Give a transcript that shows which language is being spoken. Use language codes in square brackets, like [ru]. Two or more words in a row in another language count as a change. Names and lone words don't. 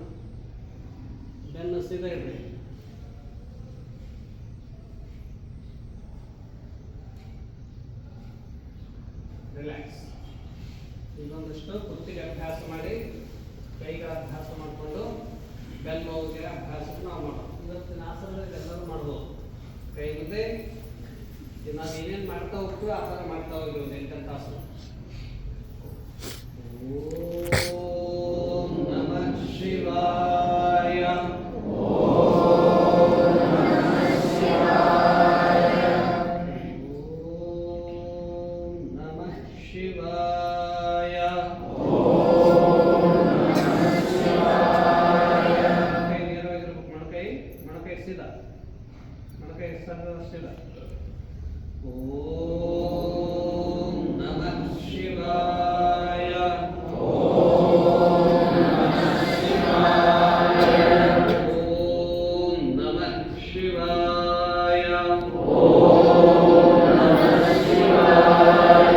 [kn] ಬೆನ್ನು ಸೀದಾ ಇಡ್ರಿ. ರಿಲ್ಯಾಕ್ಸ್. ಇನ್ನೊಂದಷ್ಟು ಕುತ್ತಿಗೆ ಅಭ್ಯಾಸ ಮಾಡಿ, ಕೈಗಳ ಅಭ್ಯಾಸ ಮಾಡಿಕೊಂಡು ಬೆನ್ನುಗೆ ಅಭ್ಯಾಸ ನಾವು ಮಾಡೋದು. ಇವತ್ತಿನ ಆಸನದಲ್ಲಿ ಎಲ್ಲರೂ ಮಾಡ್ಬೋದು. ಕೈ ಮುಂದೆ ನಾವು ಏನೇನು ಮಾಡ್ತಾ ಹೋಗ್ತೀವಿ ಆ ಥರ ಮಾಡ್ತಾ ಹೋಗಿ ಒಂದು 8 ತಾಸು. [sa] ಓಂ ನಮಃ ಶಿವಾಯ. ಓಂ ನಮಃ ಶಿವಾಯ. ಓಂ ನಮಃ ಶಿವಾಯ. ಓಂ ನಮಃ ಶಿವಾಯ. [kn] ಕೈ ನೇರವಾಗಿರ್ಬೇಕು. ಮೊಣಕೈ ಸೀದಾ, ಮೊಣಕೈ ಸೀದಾ. [sa] ಓಂ ನಮಃ ಶಿವಾಯ. ಓಂ ನಮಃ ಶಿವಾಯ. ಓಂ ನಮಃ ಶಿವಾಯ. ಓಂ ನಮಃ ಶಿವಾಯ.